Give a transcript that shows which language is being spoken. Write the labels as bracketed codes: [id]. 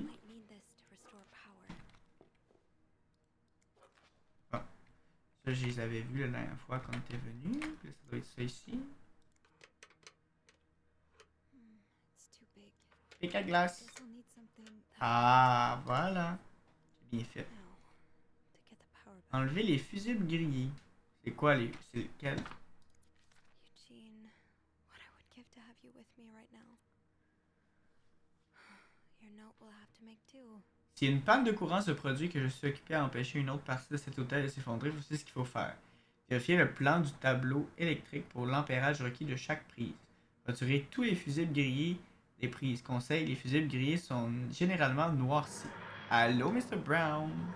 [en] Might need this to restore power. [fr] Ça, je les avais vus la dernière fois quand on était venu. Puis ça doit être ça ici. [en] It's too big. [fr] Pic à glace. [en] Guess I'll need something that [fr] Ah, voilà. C'est bien fait. [en] now to get the power back. [fr] Enlever les fusibles grillés. C'est quoi les. C'est lequel? [en] Eugene, what I would give to have you with me right now. Your note will have to make do. [fr] Si une panne de courant se produit que je suis occupé à empêcher une autre partie de cet hôtel de s'effondrer, voici ce qu'il faut faire. Vérifier le plan du tableau électrique pour l'ampérage requis de chaque prise. Retirer tous les fusibles grillés des prises. Conseil, les fusibles grillés sont généralement noircis. Allô, Mr. Brown?